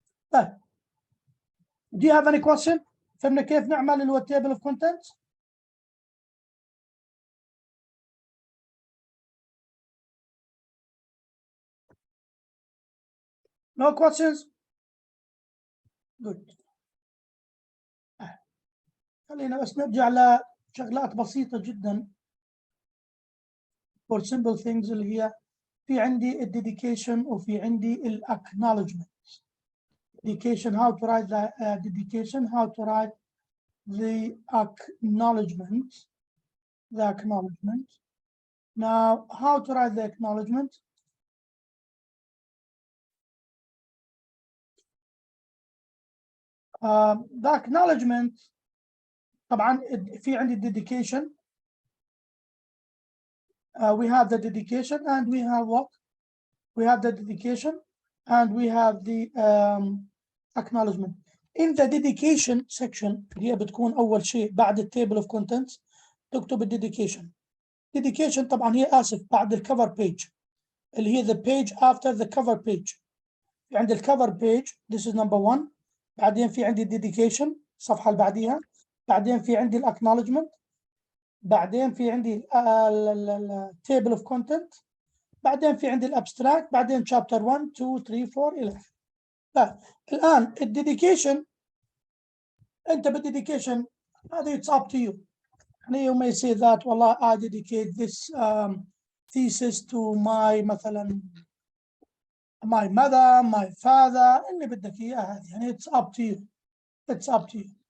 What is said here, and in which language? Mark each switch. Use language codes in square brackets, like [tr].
[en] طيب do you have any question؟ [ar] فهمنا كيف نعمل اللي هو [en] table of contents؟ No questions؟ good. [ar] خلينا بس نرجع لشغلات بسيطة جدا [en] for simple things [ar] اللي هي في عندي الديديكيشن وفي عندي الاكنولجمنت. [en] dedication how to write [ar] the dedication how to write [en] the acknowledgement. Now, how to write the acknowledgement? The acknowledgement [ar] طبعا في عندي [en] dedication. We have the dedication and we have what? We have the dedication and we have the acknowledgement. In the dedication section [ar] هي بتكون أول شيء بعد التable of contents تكتب dedication. [en] Dedication [ar] طبعا هي آسف بعد [en] الcover page اللي هي the page after the cover page. [ar] في عندي [en] الcover page, this is number 1. [ar] بعدين في عندي dedication الصفحة اللي بعديها. بعدين في عندي acknowledgement. بعدين في عندي table of content. بعدين في عندي الابستراكت. بعدين chapter 1 2 3 4 إلى آخره. طيب الآن الديديكيشن أنت بالديديكيشن هذه [en] it's up to you. You may say that والله I dedicate this thesis to my مثلا my mother, my father, [ar] اللي بدك إياه هذه يعني [en] it's up to you. It's up to you.